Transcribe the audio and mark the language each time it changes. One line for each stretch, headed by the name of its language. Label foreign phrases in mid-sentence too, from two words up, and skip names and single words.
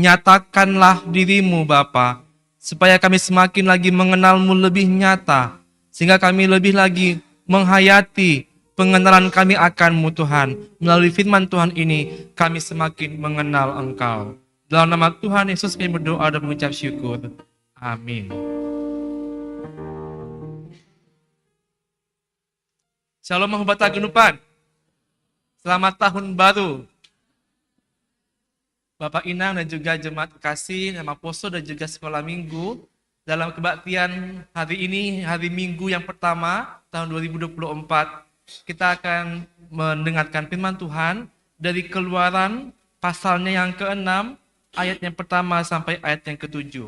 Indonesian: Nyatakanlah diri-Mu Bapa, supaya kami semakin lagi mengenal-Mu lebih nyata, sehingga kami lebih lagi menghayati pengenalan kami akan-Mu Tuhan. Melalui firman Tuhan ini, kami semakin mengenal Engkau. Dalam nama Tuhan Yesus kami berdoa dan mengucap syukur. Amin. Shalom Mahubata Genupan. Selamat tahun baru. Bapak Inang dan juga jemaat kasih, nama Poso dan juga sekolah minggu. Dalam kebaktian hari ini, hari Minggu yang pertama tahun 2024, kita akan mendengarkan firman Tuhan dari Keluaran pasalnya yang ke-6, ayat yang pertama sampai ayat yang ke-7.